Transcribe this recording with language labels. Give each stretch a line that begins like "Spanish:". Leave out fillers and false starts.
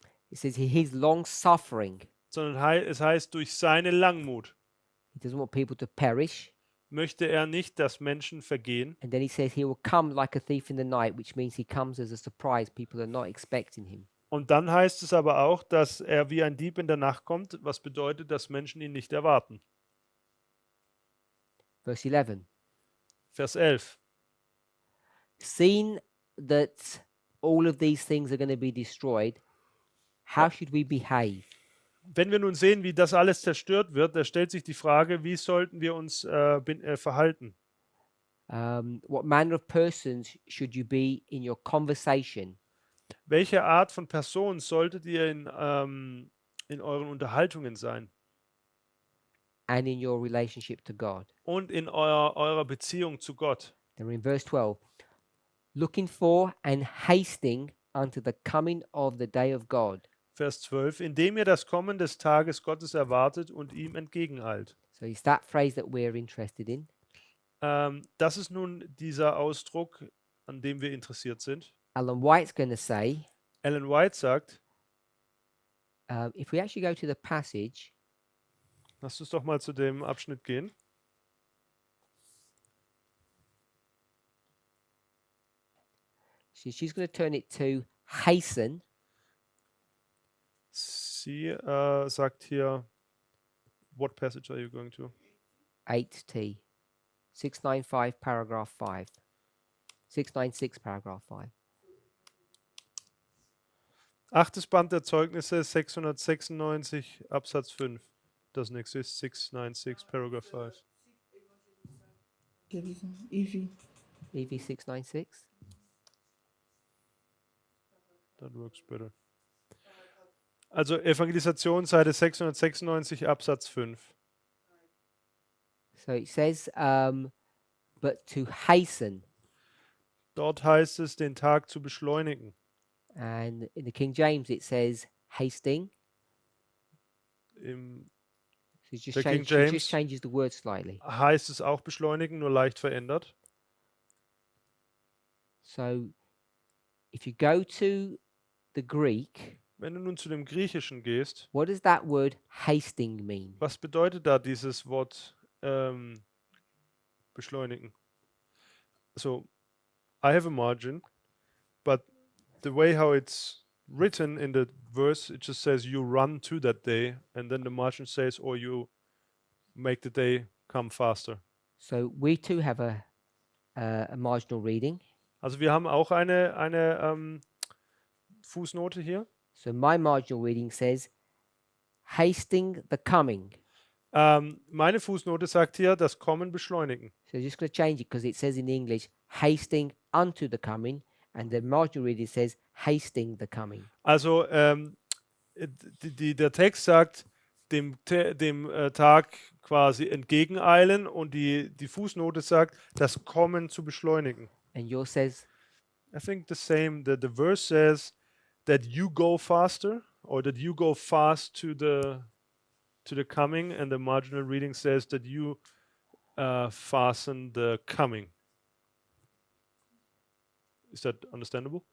English: It says he's long suffering.
German: sondern es heißt, durch seine Langmut
English: He doesn't want people to perish.
German: möchte er nicht, dass Menschen vergehen.
English: And then he says he will come like a thief in the night, which means he comes as a surprise. People are not expecting him.
German: Und dann heißt es aber auch, dass er wie ein Dieb in der Nacht kommt, was bedeutet, dass Menschen ihn nicht erwarten.
English: Verse 11.
German: Vers 11.
English: Seeing that all of these things are going to be destroyed, how should we behave?
German: Wenn wir nun sehen, wie das alles zerstört wird, da stellt sich die Frage, wie sollten wir uns verhalten?
English: What manner of persons should you be in your conversation?
German: Welche Art von Person solltet ihr in euren Unterhaltungen sein
English: And in your relationship to God.
German: und in eurer Beziehung zu Gott?
English: Then in verse 12, looking for and hasting unto the coming of the day of God.
German: Vers 12, indem ihr das Kommen des Tages Gottes erwartet und ihm entgegeneilt.
English: So it's that phrase that we're interested in.
German: Das ist nun dieser Ausdruck, an dem wir interessiert sind.
English: Ellen White's going to say,
German: Ellen White sagt,
English: if we actually go to the passage,
German: lass uns doch mal zu dem Abschnitt gehen.
English: she's going to turn it to hasten.
German: Sie sagt hier,
English: what passage are you going to? 8T, 695, paragraph 5. 696, paragraph 5.
German: Achtes Band der Zeugnisse, 696, Absatz 5.
English: Doesn't exist, 696, paragraph 5. Evie. EV 696. That works better.
German: Also Evangelisation, Seite 696, Absatz 5.
English: So it says, but to hasten.
German: Dort heißt es, den Tag zu beschleunigen.
English: And in the King James, it says hasting.
German: Im
English: So it just, The King it James. just changes the word slightly.
German: heißt es auch beschleunigen, nur leicht verändert.
English: So if you go to the Greek,
German: Wenn du nun zu dem Griechischen gehst,
English: what does that word hasting mean?
German: was bedeutet da dieses Wort beschleunigen?
English: So, I have a margin, but the way how it's written in the verse, it just says you run to that day, and then the margin says, or you make the day come faster. So we too have a marginal reading.
German: Also wir haben auch eine Fußnote hier.
English: So my marginal reading says hasting the coming.
German: Meine Fußnote sagt hier, das Kommen beschleunigen.
English: So just going to change it because it says in English hasting unto the coming, and the marginal reading says hasting the coming.
German: Also der Text sagt, dem Tag quasi entgegeneilen, und die Fußnote sagt, das Kommen zu beschleunigen.
English: And yours says, I think the same. The verse says that you go faster, or that you go fast to the coming, and the marginal reading says that you fasten the coming. Is that understandable?